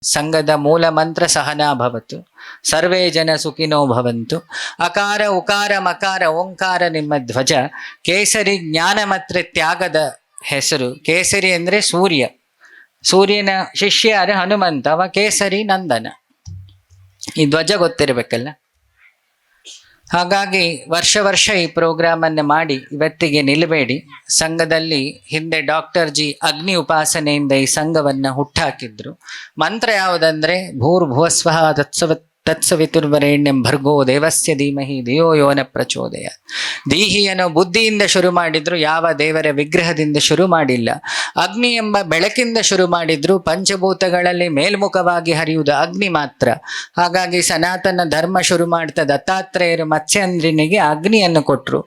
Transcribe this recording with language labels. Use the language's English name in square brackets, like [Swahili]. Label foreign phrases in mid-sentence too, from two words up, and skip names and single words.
[Kannada] ಸಂಘದ ಮೂಲ ಮಂತ್ರ [Sanskrit] ಸಹನಾ ಭವತು, ಸರ್ವೇ ಜನ ಸುಖಿನೋ ಭವಂತು. [Kannada] ಅಕಾರ ಉಕಾರ ಮಕಾರ ಓಂಕಾರ ನಿಮ್ಮ ಧ್ವಜ. ಕೇಸರಿ ಜ್ಞಾನ ಮತ್ತು ತ್ಯಾಗದ ಹೆಸರು. ಕೇಸರಿ ಅಂದರೆ ಸೂರ್ಯ, ಸೂರ್ಯನ ಶಿಷ್ಯ ಯಾರು? ಹನುಮಂತ. ಅವ ಕೇಸರಿ ನಂದನ. ಈ ಧ್ವಜ ಗೊತ್ತಿರಬೇಕಲ್ಲ. ಹಾಗಾಗಿ ವರ್ಷ ಈ ಪ್ರೋಗ್ರಾಮನ್ನು ಮಾಡಿ ಇವತ್ತಿಗೆ ನಿಲ್ಲಬೇಡಿ. ಸಂಘದಲ್ಲಿ ಹಿಂದೆ ಡಾಕ್ಟರ್ ಜಿ ಅಗ್ನಿ ಉಪಾಸನೆಯಿಂದ ಈ ಸಂಘವನ್ನು ಹುಟ್ಟಾಕಿದ್ರು. ಮಂತ್ರ ಯಾವುದಂದ್ರೆ [Sanskrit] ಭೂರ್ಭುವಸ್ವಃ ತತ್ಸವಿತುರ್ವರೆಣ್ಯಂ ಭರ್ಗೋ ದೇವಸ್ಯ ಧೀಮಹಿ ಧಿಯೋ ಯೋ ನ ಪ್ರಚೋದಯಾತ್. [Kannada] ದೀಹಿಯನ್ನು ಬುದ್ಧಿಯಿಂದ ಶುರು ಮಾಡಿದ್ರು, ಯಾವ ದೇವರ ವಿಗ್ರಹದಿಂದ ಶುರು ಮಾಡಿಲ್ಲ. ಅಗ್ನಿ ಎಂಬ ಬೆಳಕಿಂದ ಶುರು ಮಾಡಿದ್ರು. ಪಂಚಭೂತಗಳಲ್ಲಿ ಮೇಲ್ಮುಖವಾಗಿ ಹರಿಯುವುದು ಅಗ್ನಿ ಮಾತ್ರ. ಹಾಗಾಗಿ ಸನಾತನ ಧರ್ಮ ಶುರು ಮಾಡ್ತಾ ದತ್ತಾತ್ರೇಯರು ಮತ್ಸ್ಯೇಂದ್ರನಿಗೆ ಅಗ್ನಿಯನ್ನು ಕೊಟ್ಟರು.